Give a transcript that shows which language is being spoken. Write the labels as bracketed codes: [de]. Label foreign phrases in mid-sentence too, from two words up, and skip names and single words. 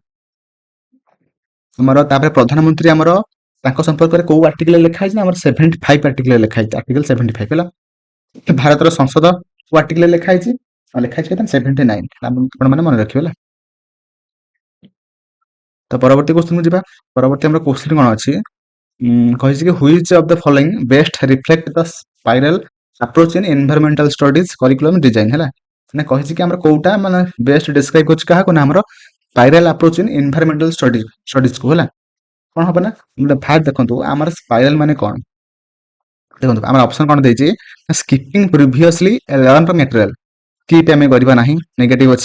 [or] ଆମର ତାପରେ ପ୍ରଧାନମନ୍ତ୍ରୀ ଆମର ତାଙ୍କ ସମ୍ପର୍କରେ କୋଉ ଆର୍ଟିକଲ ଲେଖା ହେଇଛି ନା ଆମର 75 ଆର୍ଟିକଲ ଲେଖା ହେଇଛି, ଆର୍ଟିକଲ 75 ହେଲା। ଭାରତର ସଂସଦ କୋଉ ଆର୍ଟିକଲ ଲେଖା ହେଇଛି କେତେ 79, ଆପଣ ମାନେ ମନେ ରଖିବେ ହେଲା। ତ ପରବର୍ତ୍ତୀ କ୍ୱେଶ୍ଚନକୁ ଯିବା। ପରବର୍ତ୍ତୀ ଆମର କ୍ୱେଶ୍ଚନ କଣ ଅଛି, କହିଛି କି [en] which of the following best reflect the spiral approach in environmental studies curriculum design [or] ହେଲା। ମାନେ କହିଛି କି ଆମର କୋଉଟା ମାନେ [en] best describe [or] କରୁଛି କାହାକୁ ନା ଆମର [en] spiral approach in environmental studies [or] କୁ ହେଲା। କଣ ହବ ନା ଫାର୍ଷ୍ଟ ଦେଖନ୍ତୁ ଆମର ସ୍ପାଇରାଲ ମାନେ କଣ, ଦେଖନ୍ତୁ ଆମର ଅପସନ କଣ ଦେଇଛି, [en] skipping previously learn material, [or] ସ୍କିପ୍ ଆମେ କରିବା ନାହିଁ ନେଗେଟିଭ ଅଛି।